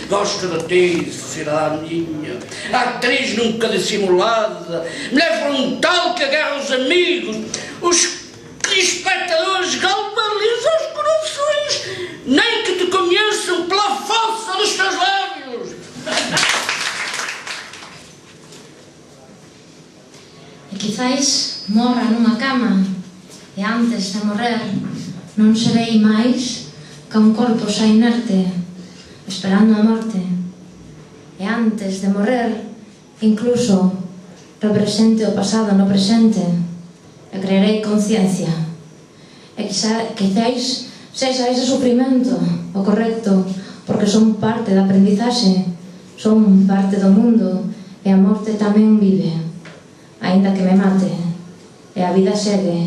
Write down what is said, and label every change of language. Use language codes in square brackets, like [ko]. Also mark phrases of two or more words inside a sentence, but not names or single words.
[pt] Gosto de ti, cidadã minha, atriz nunca dissimulada, mulher frontal que agarra os amigos, os espectadores galvanizam os corações, nem que te conheçam pela força dos teus lábios. [gl] E quizais morra nunha cama e antes de morrer non serei máis que un corpo xa inerte esperando a morte, e antes de morrer incluso represente o pasado no presente e crearei conciencia, e quizais sexa ese sufrimento o correcto, porque son parte da aprendizaxe, son parte do mundo, e a morte tamén vive, aínda que me mate, e a vida segue.